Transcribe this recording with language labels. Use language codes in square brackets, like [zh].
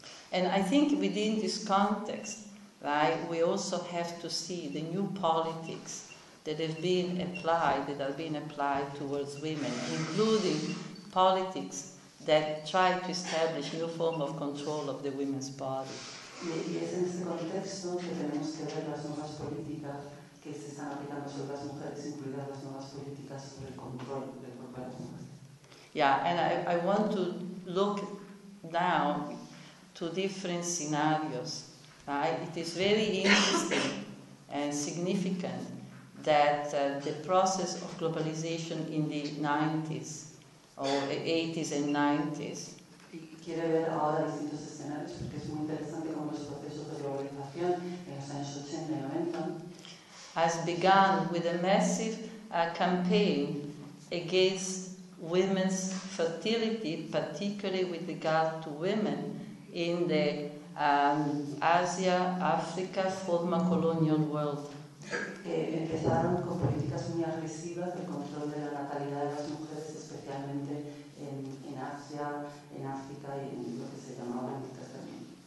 [en] And I think within this context, right, we also have to see the new politics that have been applied towards women, including politics that try to establish new form of control of the women's body. [es] Y es en ese contexto que tenemos que ver las nuevas políticas que se están aplicando sobre las mujeres, incluidas las nuevas políticas sobre el control del cuerpo de las mujeres. [en] Yeah, and I want to look now to different scenarios. Right? It is very interesting and significant that the process of globalization in the 90s or 80s and 90s. [es] Quiere ver ahora distintos escenarios porque es muy interesante cómo los procesos de globalización en los años 80 y 90 [en] has begun with a massive campaign against women's fertility, particularly with regard to women in the Asia, Africa, former colonial world. [es] que empezaron con políticas muy agresivas de control de la natalidad de las mujeres, especialmente en Asia, en África y en lo que se llamaba África también.